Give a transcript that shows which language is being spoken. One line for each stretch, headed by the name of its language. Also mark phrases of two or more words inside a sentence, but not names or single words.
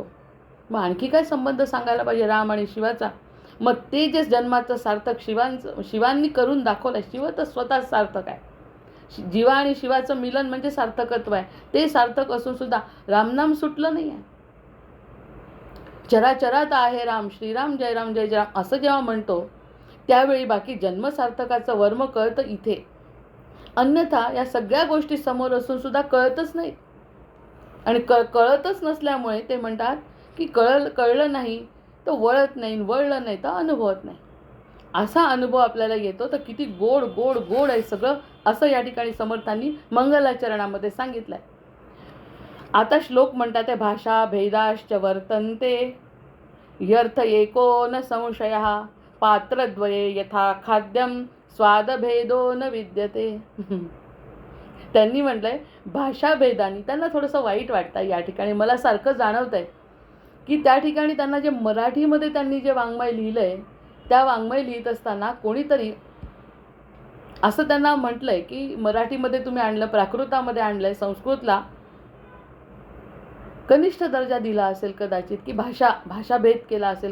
Marathi: मग आणखी काय संबंध सांगायला पाहिजे राम आणि शिवाचा? मग ते जे जन्माचं सार्थक शिवांनी करून दाखवलं. शिव तर स्वतः सार्थक आहे. जीवा आणि शिवाचं मिलन म्हणजे सार्थकत्व आहे. ते सार्थक असून सुद्धा रामनाम सुटलं नाही आहे. चराचरात आहे राम, श्रीराम जय राम जय जय राम असं जेव्हा म्हणतो त्यावेळी बाकी जन्मसार्थकाचं वर्म कळतं इथे. अन्यथा या सगळ्या गोष्टी समोर असून सुद्धा कळतच नाही. आणि कळतच नसल्यामुळे ते म्हणतात की कळलं नाही तर वळत नाही, वळलं नाही तर अनुभवत नाही. असा अनुभव आपल्याला येतो. तर किती गोड गोड गोड आहे सगळं, असं या ठिकाणी समर्थांनी मंगलाचरणामध्ये सांगितलं आहे. आता श्लोक म्हणतात ते
Sanskrit: भाषा भेदाश्च वर्तन्ते ह्यर्थ एको न संशयः पात्रद्वये यथा खाद्यम स्वादभेदो न विद्यते.
Marathi: त्यांनी म्हटलंय भाषाभेदानी त्यांना थोडंसं वाईट वाटतं या ठिकाणी. मला सारखं जाणवत आहे की त्या ठिकाणी त्यांना जे मराठीमध्ये त्यांनी जे वाङ्मय लिहिलं आहे त्या वाङ्मय लिहित असताना कोणीतरी असं त्यांना म्हटलंय की मराठीमध्ये तुम्ही आणलं, प्राकृतामध्ये आणलंय, संस्कृतला कनिष्ठ दर्जा दिला असेल कदाचित, की भाषाभेद केला असेल.